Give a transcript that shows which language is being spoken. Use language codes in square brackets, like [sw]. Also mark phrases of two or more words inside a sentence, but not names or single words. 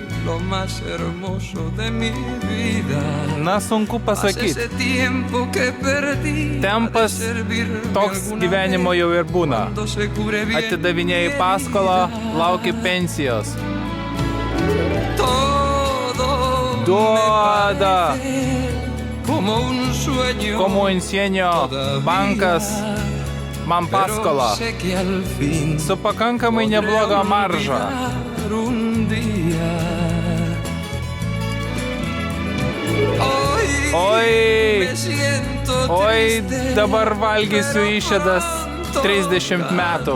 [lt] Na, sunku pasakyti. Tempas toks gyvenimo jau ir būna. Atidavinėjai paskolą, lauki pensijos. Duoda. Como un sueño bankas man paskolą. Su pakankamai nebloga marža. Oi, dabar valgysiu išėdas 30 metų.